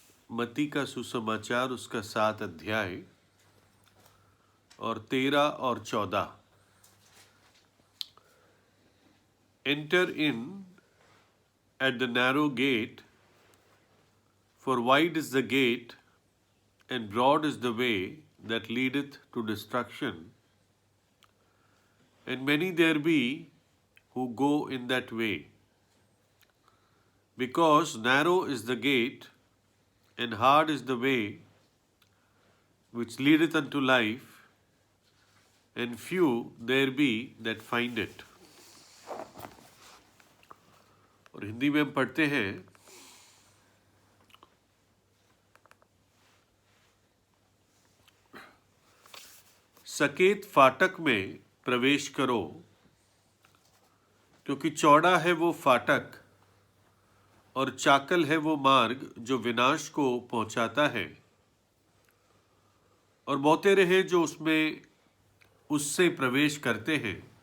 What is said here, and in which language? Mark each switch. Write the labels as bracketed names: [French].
[Hindi] मत्ती का सुसमाचार उसका 7 अध्याय और 13 और 14। [English] Enter in at the narrow gate, for wide is the gate and broad is the way that leadeth to destruction, and many there be who go in that way. Because narrow is the gate and hard is the way which leadeth unto life, and few there be that find it. [Hindi] और हिंदी में हम पढ़ते हैं, सकेत फाटक में प्रवेश करो, क्योंकि चौड़ा है वो फाटक और चाकल है वो मार्ग जो विनाश को पहुंचाता है, और बहुते रहे जो उसमें उससे प्रवेश करते हैं।